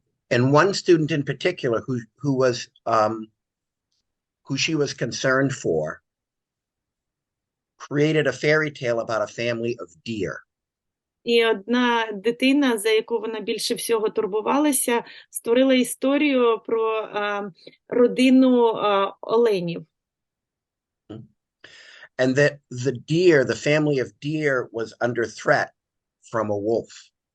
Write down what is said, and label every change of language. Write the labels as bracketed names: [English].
[English] And one student in particular who she was concerned for created a fairy tale about a family of deer. [Ukrainian] І одна дитина, за яку вона більше всього турбувалася, створила історію про родину оленів. [English] And that the family of deer was under threat from a wolf.